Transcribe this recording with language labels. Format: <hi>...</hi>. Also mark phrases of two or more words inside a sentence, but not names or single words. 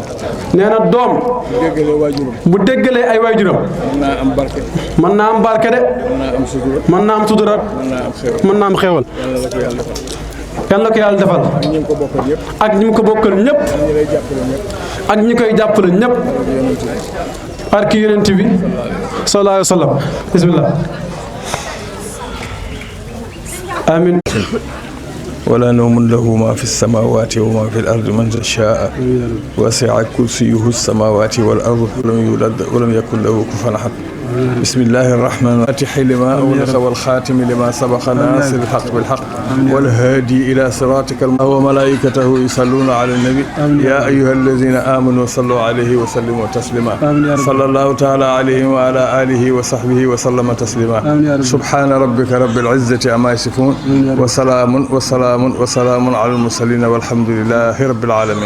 <wo>nee na doom bu déggalee ay waajuram mën naa am barke mën naa am barke de mën naa am sutura mën naa am xéewal yàlla na ko yàlla defal ak ñi mu ko bokkal ñëpp ak ñi koy jàppale ñëpp barki yonent bi</wo> <ar>صلى الله عليه وسلم</ar> <wo>bismillah آمين</wo> <ar>ولا نوم له ما في السماوات وما في الأرض من شاء وسع كرسيه السماوات والأرض ولم يولد ولم يكن له كفوا أحد بسم الله الرحمن الرحيم الفاتح لما أغلق والخاتم لما سبق ناصر الحق بالحق والهادي إلى صراطك وملائكته يصلون على النبي يا أيها الذين آمنوا صلوا عليه وسلموا تسليما صلى الله تعالى عليه وعلى آله وصحبه وسلم تسليما سبحان ربك رب العزة عما يصفون وسلام على المرسلين والحمد لله رب العالمين</ar>